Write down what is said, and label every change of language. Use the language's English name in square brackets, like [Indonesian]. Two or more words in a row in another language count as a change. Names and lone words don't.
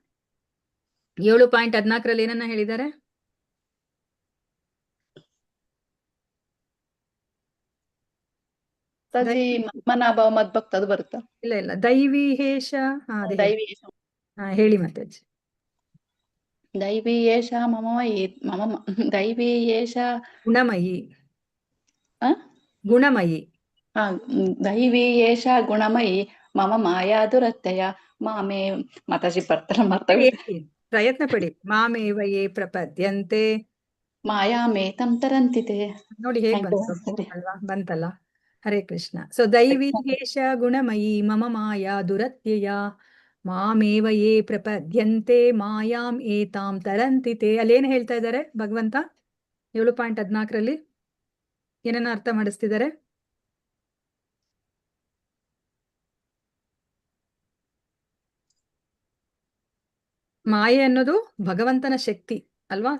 [Kannada] 7.14 ಏನನ್ನ ಹೇಳಿದ್ದಾರೆ? [Sanskrit] ಮನಾಭಾವ ಮದ್ಭಕ್ತ [Kannada] ಅದು ಬರುತ್ತಾ? [Sanskrit] ಇಲ್ಲ ದೈವಿ ಹೇಷ. ದೈವಿ [Kannada] ಹೇಳಿ ಮತ್ತೆ. [Sanskrit] ದೈವಿ ಏಷ ಮಮ ದೈವಿ ಏಷ ಗುಣಮಯಿ. ಆ? ಗುಣಮಯಿ. ದೈವಿ ಏಷ ಗುಣಮಯಿ ಮಮ ಮಾಯಾ ದುರತ್ಯಯ ಮಾಮೇ [Kannada] ಮಾತಾಜಿ ಬರ್ತಾರ ಮಾಡ್ತಾರೆ. ಪ್ರಯತ್ನ ಪಡಿ. [Sanskrit] ಮಾಮೇವ ಯೇ ಪ್ರಪದ್ಯಂತೆ ಮಾಯಾಮೇತಂ ತರಂತಿತೆ. [Kannada] ನೋಡಿ ಹೇಗ್ ಬಂತು ಅಲ್ವಾ? ಬಂತಲ್ಲ. ಹರೇ ಕೃಷ್ಣ. [Sanskrit] ಸೊ ದೈವಿ ಹೇಷ ಗುಣಮಯಿ ಮಮ ಮಾಯಾ ದುರತ್ಯಯ ಮಾಮೇವ ಯೇ ಪ್ರಪದ್ಯಂತೆ ಮಾಯಾಂ ಏತಾಂ ತರಂತಿತೆ. [Kannada] ಅಲ್ಲೇನ್ ಹೇಳ್ತಾ ಇದ್ದಾರೆ ಭಗವಂತ 7.14 ಏನನ್ನ ಅರ್ಥ ಮಾಡಿಸ್ತಿದ್ದಾರೆ? ಮಾಯೆ ಅನ್ನೋದು ಭಗವಂತನ ಶಕ್ತಿ ಅಲ್ವಾ?